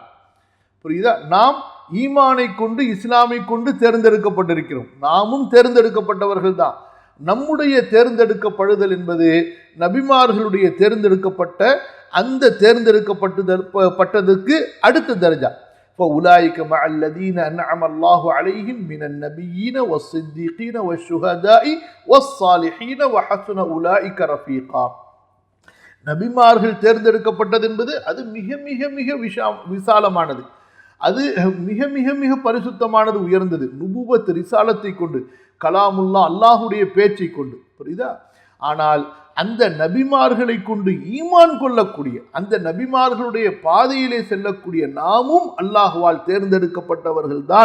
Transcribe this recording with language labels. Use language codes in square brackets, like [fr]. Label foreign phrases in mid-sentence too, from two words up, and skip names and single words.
[ta] புரியுதா? நாம் ஈமானை கொண்டு, இஸ்லாமை கொண்டு தேர்ந்தெடுக்கப்பட்டிருக்கிறோம். நாமும் தேர்ந்தெடுக்கப்பட்டவர்கள் தான். நம்முடைய தேர்ந்தெடுக்கப்படுதல் என்பது நபிமார்களுடைய தேர்ந்தெடுக்கப்பட்ட அந்த தேர்ந்தெடுக்கப்பட்டதற்கு அடுத்த தர்ஜா. [ar] فَأُولَٰئِكَ مَعَ الَّذِينَ أَنْعَمَ اللَّهُ عَلَيْهِمْ مِنَ النَّبِيِّينَ وَالصِّدِّيقِينَ وَالشُّهَدَاءِ وَالصَّالِحِينَ وَحَسُنَ أُولَٰئِكَ رَفِيقًا. [ta] நபிமார்கள் தேர்ந்தெடுக்கப்பட்டது என்பது அது மிக மிக மிக விசாலமானது, அது மிக மிக மிக பரிசுத்தமானது, உயர்ந்தது. நுபுவத், ரிசாலத்தை கொண்டு, கலாமுல்லா, அல்லாஹுடைய பேச்சை கொண்டு. புரியுதா? ஆனால் அந்த நபிமார்களை கொண்டு ஈமான் கொள்ளக்கூடிய, அந்த நபிமார்களுடைய பாதையிலே செல்லக்கூடிய நாமும் அல்லாஹுவால் தேர்ந்தெடுக்கப்பட்டவர்கள் தான்.